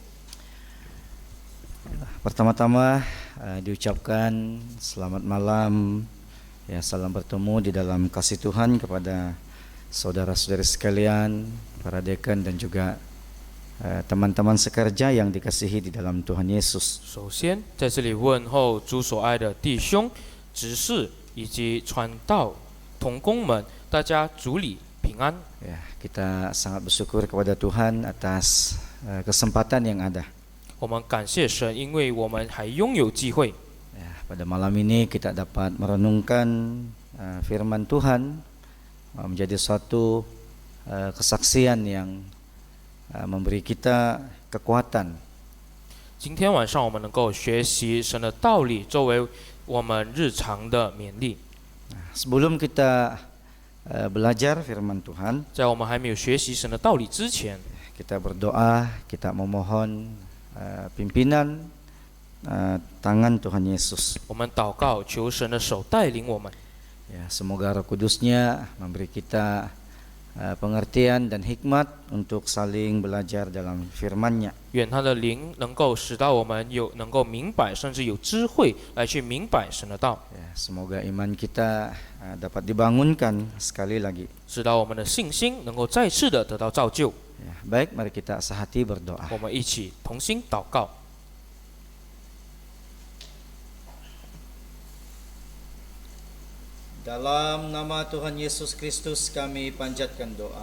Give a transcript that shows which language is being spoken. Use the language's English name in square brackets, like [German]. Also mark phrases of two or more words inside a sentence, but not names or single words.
[Indonesian] Pertama-tama diucapkan selamat malam, ya salam bertemu di dalam kasih Tuhan kepada saudara-saudari sekalian, para dekan dan juga teman-teman sekerja yang dikasihi di dalam Tuhan Yesus. [Chinese] 首先，在这里问候主所爱的弟兄、执事以及传道同工们，大家主里平安。 [Indonesian] Ya, kita sangat bersyukur kepada Tuhan atas kesempatan yang ada. [Chinese] 我们感谢神，因为我们还拥有机会。 [Indonesian] Ya, pada malam ini kita dapat merenungkan firman Tuhan, menjadi suatu kesaksian yang memberi kita kekuatan. [Chinese] 今天晚上我们能够学习神的道理，作为我们日常的勉励。 [Indonesian] Sebelum kita belajar firman Tuhan, [Chinese] 在我们还没有学习神的道理之前， [Indonesian] kita berdoa, kita memohon pimpinan tangan Tuhan Yesus. [Chinese] 我们祷告，求神的手带领我们。 [Indonesian] Ya, semoga Roh Kudusnya memberi kita pengertian dan hikmat untuk saling belajar dalam firman-Nya. [Chinese] 愿他的灵能够使到我们能够明白，甚至有智慧来去明白神的道， [Indonesian] Ya, semoga iman kita dapat dibangunkan sekali lagi. [Chinese] 使到我们的信心能够再次的得到造就。 [Indonesian] Ya, baik, mari kita sehati berdoa. [Chinese] 我们一起同心祷告。 [Indonesian] Dalam nama Tuhan Yesus Kristus kami panjatkan doa.